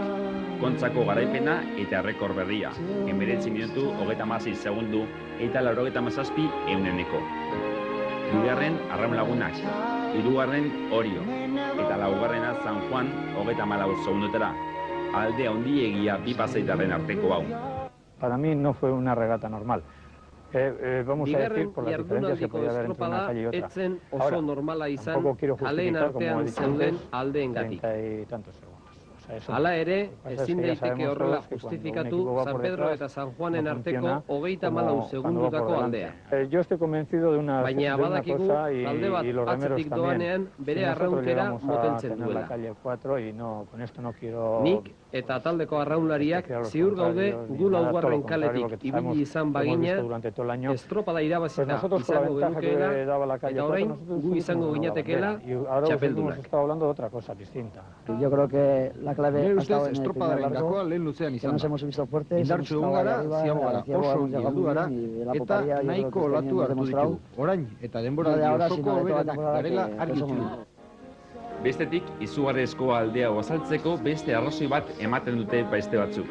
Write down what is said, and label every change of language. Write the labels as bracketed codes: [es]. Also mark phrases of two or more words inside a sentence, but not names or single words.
[eu] Kontzako garaipena eta errekor berria. 19 minutu, 36 segundu eta 97 euneneko. Bigarren Arraun Lagunak, 3. Orio, eta 4. San Juan 34 segundotara. Alde handiegia bi pasaitarren arteko hau. [es] Para mí no fue una regata normal. Vamos a decir por las diferencias que podía haber entre una calle y otra. [eu] Etzen oso normala izan, aleen artean zeuden aldeengatik. [es] 30 y tantos segundos. O [eu] Hala ere, ezin daiteke horrela justifikatu San Pedro eta San Juanen arteko 34 segundutako aldea. Baina badakigu talde bat atzetik doanean bere arraunkera moteltzen duela. Nik eta taldeko arraunlariak ziur gaude gu laugarren kaletik ibili izan bagina estropada irabazita izango genukeela eta orain gu izango ginatekeela txapeldunak. [es] Yo creo que la clave ha estado en [eu] estropadaren gakoa lehen luzean izan da. Indartsu egon gara, ziago gara, oso ongi gara, eta nahiko olatu hartu ditugu. Orain eta denboraldi osoko hoberanak garela argi ditugu. Bestetik, izugarrizko aldea azaltzeko beste arrazoi bat ematen dute beste batzuk.